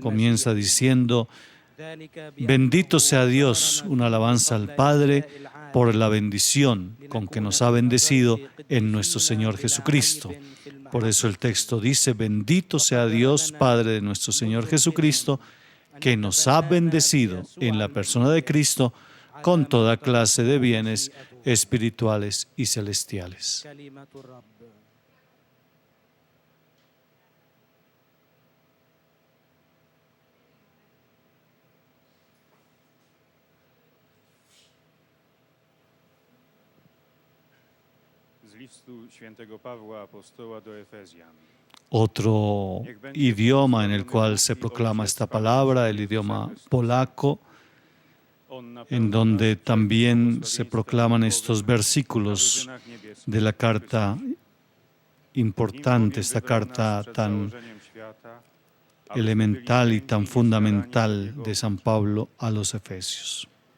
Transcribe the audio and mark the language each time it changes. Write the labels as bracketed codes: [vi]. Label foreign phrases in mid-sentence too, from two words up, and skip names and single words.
[es] Comienza diciendo: bendito sea Dios, una alabanza al Padre por la bendición con que nos ha bendecido en nuestro Señor Jesucristo. Por eso el texto dice: bendito sea Dios, Padre de nuestro Señor Jesucristo, que nos ha bendecido en la persona de Cristo con toda clase de bienes espirituales y celestiales. [pl] Z listu świętego Pawła apostoła do Efezjan. [es] Otro idioma en el cual se proclama esta palabra, el idioma polaco, en donde también se proclaman estos versículos de la carta importante, esta carta tan elemental y tan fundamental de San Pablo a los Efesios.